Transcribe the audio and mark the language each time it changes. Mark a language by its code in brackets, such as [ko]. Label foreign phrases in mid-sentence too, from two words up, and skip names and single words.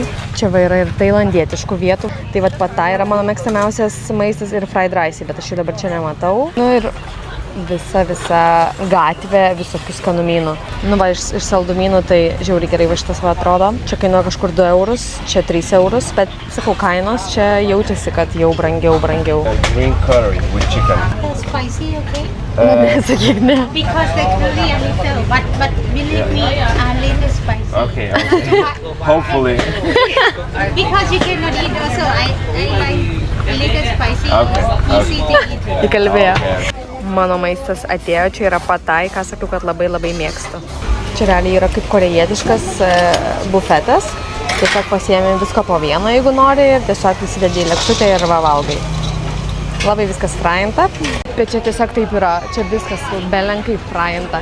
[lt] Čia va yra ir tailandietiškų vietų, tai vat pata yra mano mėgstamiausias maistas ir [en] fried rice, [lt] bet aš jį dabar čia nematau. Nu ir visa gatvė visokių skanumynų. Nu va, iš saldumynų tai žiauriai gerai va šitas va atrodo. Čia kainuoja kažkur 2 eurus, čia 3 eurus, bet sakau, kainos čia jaučiasi, kad jau brangiau. [en] Green curry with chicken. Spicy, okay? [lt] Nesakyk, ne. [en] Because the curry a little, but believe me, a little spicy. Okay. Hopefully. Because you cannot eat also, I like a little spicy, easy to eat. [lt] Įkalbėjo. Mano maistas atėjo, čia yra patai, ką sakiau, kad labai mėgstu. Čia realiai yra kaip korejietiškas bufetas. Tiesiog pasiėmė visko po vieną, jeigu nori, ir tiesiog įsidedi į lėkštutę ir va valgai. Labai viskas fryinta, bet čia tiesiog taip yra, čia viskas belenkai fryinta.